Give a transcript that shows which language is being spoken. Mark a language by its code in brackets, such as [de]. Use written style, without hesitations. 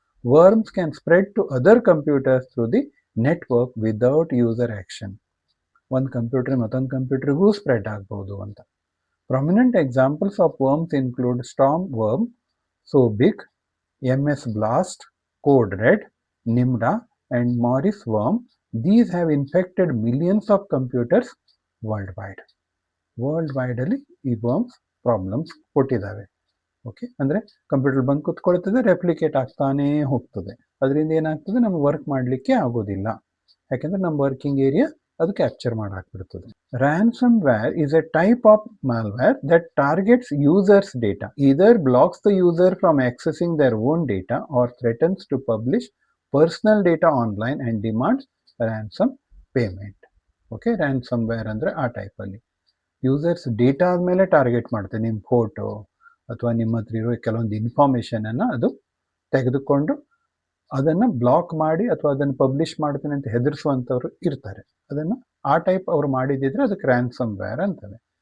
[en] Worms can spread to other computers through the network without user action. [kn] ಒಂದು computer ಮತ್ತೊಂದು ಕಂಪ್ಯೂಟರ್ಗೂ spread ಆಗ್ಬೋದು ಅಂತ. [en] Prominent examples of worms include storm worm, Sobig, MS Blast, Code Red, Nimda and Morris worm. These have infected millions of computers worldwide. [kn] World ಅಲ್ಲಿ ಈ worms problems ಕೊಟ್ಟಿದ್ದಾವೆ. Okay, ಅಂದರೆ computer ಬಂದು ಕುತ್ಕೊಳ್ತದೆ, replicate ಆಗ್ತಾನೇ ಹೋಗ್ತದೆ. ಅದರಿಂದ ಏನಾಗ್ತದೆ, ನಮ್ಗೆ ವರ್ಕ್ ಮಾಡಲಿಕ್ಕೆ ಆಗೋದಿಲ್ಲ. ಯಾಕೆಂದರೆ ನಮ್ಮ ವರ್ಕಿಂಗ್ ಏರಿಯಾ ಅದು capture ಮಾಡಾಕ್ಬಿಡ್ತದೆ. [en] Ransomware is a type of malware that targets users' data, either blocks the user from accessing their own data or threatens to publish personal data online and demands ransom payment. [kn] Okay, ransomware ಅಂದರೆ ಆ ಟೈಪಲ್ಲಿ users data ಆದಮೇಲೆ target ಮಾಡುತ್ತೆ. ನಿಮ್ಮ photo ಅಥವಾ ನಿಮ್ಮ ಹತ್ರ ಇರೋ ಕೆಲವೊಂದು ಇನ್ಫಾರ್ಮೇಷನನ್ನು ಅದು ತೆಗೆದುಕೊಂಡು ಅದನ್ನು ಬ್ಲಾಕ್ ಮಾಡಿ ಅಥವಾ ಅದನ್ನು ಪಬ್ಲಿಷ್ ಮಾಡ್ತೀನಿ ಅಂತ ಹೆದರಿಸುವಂಥವ್ರು ಇರ್ತಾರೆ. ಅದನ್ನು ಆ ಟೈಪ್ ಅವ್ರು ಮಾಡಿದಿದ್ರೆ ಅದಕ್ಕೆ ರ್ಯಾನ್ಸಮ್ ವೇರ್ ಅಂತಾರೆ.